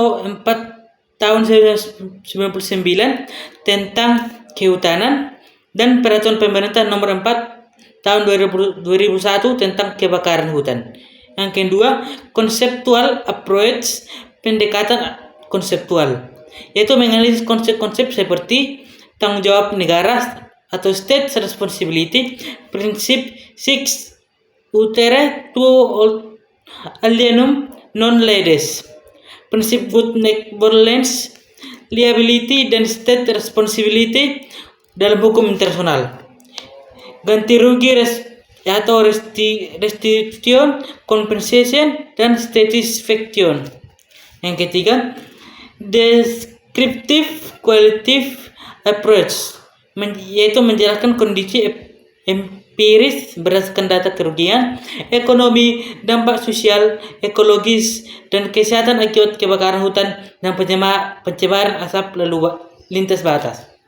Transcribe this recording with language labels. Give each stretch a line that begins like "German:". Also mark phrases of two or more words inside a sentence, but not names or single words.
Indonesian: 4 tahun 1999 tentang kehutanan, dan Peraturan Pemerintah Nomor 4 tahun 2001 tentang kebakaran hutan. Yang kedua,
English: conceptual approach,
Indonesian: pendekatan konseptual, yaitu menganalisis konsep-konsep seperti tanggung jawab negara atau
English: state responsibility,
Indonesian: prinsip
Latin: six utere tuo alienum non lides,
Indonesian: prinsip
English: good governance,
Indonesian: liability dan
English: state responsibility
Indonesian: dalam hukum internasional, ganti rugi atau
English: restitution, compensation,
Indonesian: dan satisfaction. Yang ketiga,
English: descriptive qualitative approach,
Indonesian: yaitu menjelaskan kondisi empiris berdasarkan data kerugian, ekonomi, dampak sosial, ekologis, dan kesehatan akibat kebakaran hutan dan pencemaran asap lalu lintas batas.